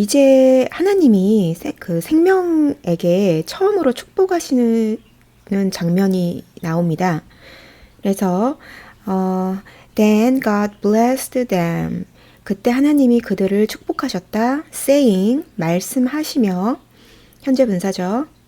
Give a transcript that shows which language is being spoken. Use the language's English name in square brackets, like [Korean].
[Korean] 이제 하나님이 그 생명에게 처음으로 축복하시는 장면이 나옵니다. 그래서 [English] Then God blessed them. [Korean] 그때 하나님이 그들을 축복하셨다. Saying, 말씀하시며, 현재 분사죠.